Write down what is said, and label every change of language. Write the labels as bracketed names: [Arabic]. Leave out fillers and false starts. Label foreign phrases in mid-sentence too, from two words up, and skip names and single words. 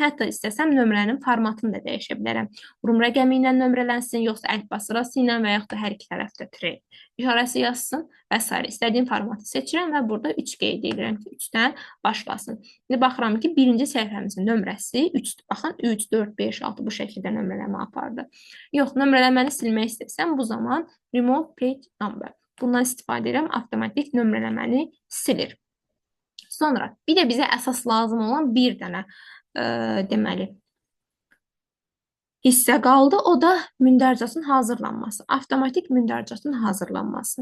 [Azerbaijani] Hətta istəsəm nömrənin formatını da dəyişə bilərəm. Rum rəqəmi ilə nömrələnsin, yoxsa əlifba sırası ilə və yaxud da hər iki tərəfdə tire işarəsi yazsın və s. İstədiyim formatı seçirəm və burada 3 qeyd edirəm ki, 3-dən başlasın. İndi baxıram ki, birinci səhifəmizin nömrəsi 3-dür. Baxın, 3, 4, 5, 6 bu şəkildə nömrələmə apardı. Yox, nömrələməni silmək istəsəm, bu zaman [English] remove page number. [Azerbaijani] Bundan istifadə edirəm, avtomatik nömrələməni silir. Sonra bir də bizə əsas lazım olan bir dənə deməli hissə qaldı. O da mündərcatın hazırlanması. Avtomatik mündərcatın hazırlanması.